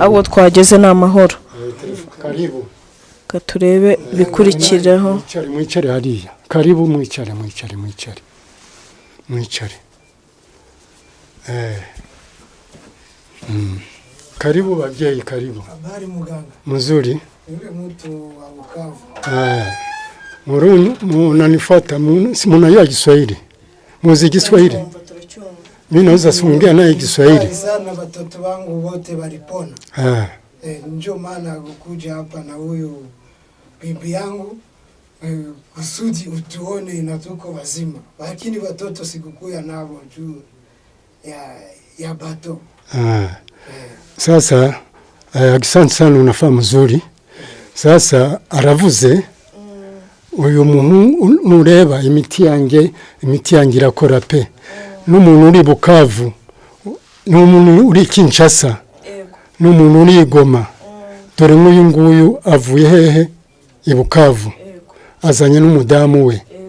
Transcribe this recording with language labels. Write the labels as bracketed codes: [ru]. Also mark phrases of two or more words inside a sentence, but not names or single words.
[rw] abo twageze n'amahoro [sw] karibu [rw] katurebe bikurikiraho mwicare hariya karibu mwicare karibu babyeyi karibu [sw] habari muganga mzuri yule mtu wa Bukavu munanifuata mnajua Kiswahili muzi Kiswahili mimi naweza kuongea naye Kiswahili sana watoto wangu wote walipona ndio maana kukuja hapa na huyu bibi yangu kusudi utuone na tuko wazima lakini watoto sikukuya nao juu ya bato sasa asante sana unafaa mzuri sasa [rw] aravuze uyu muntu mureba imiti yanjye irakora pe n'umuntu uri Bukavu n'umuntu uri Kinshasa n'umuntu uri Goma dore nk'uyu nguyu avuye hehe i Bukavu azanye n'umudamu we